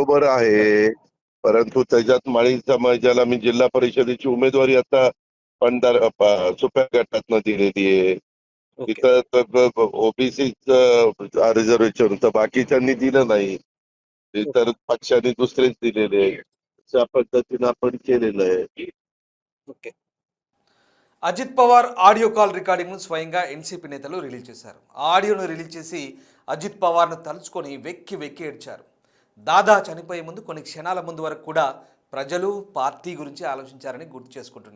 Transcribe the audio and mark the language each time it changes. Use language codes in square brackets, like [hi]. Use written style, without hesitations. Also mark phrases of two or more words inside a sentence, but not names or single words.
[mr] बरोबर आहे, परंतु त्याच्यात माळी समाजाला मी जिल्हा परिषदेची उमेदवारी आता सुप्या गटातनं दिलेली आहे. ओके. तिथं ओबीसीच रिझर्वेशन होतं, बाकीच्यांनी दिलं नाही. इतर पक्षांनी दुसरेच दिलेले आहे. अशा पद्धतीनं आपण केलेलं आहे. ఓకే. [te] అజిత్ పవార్ ఆడియో కాల్ రికార్డింగ్ను స్వయంగా ఎన్సీపీ నేతలు రిలీజ్ చేశారు. ఆ ఆడియోను రిలీజ్ చేసి అజిత్ పవార్ను తలుచుకొని వెక్కి వెక్కి ఏడ్చారు. దాదా చనిపోయే ముందు కొన్ని క్షణాల ముందు వరకు కూడా ప్రజలు పార్టీ గురించి ఆలోచించారని గుర్తు చేసుకుంటున్నారు.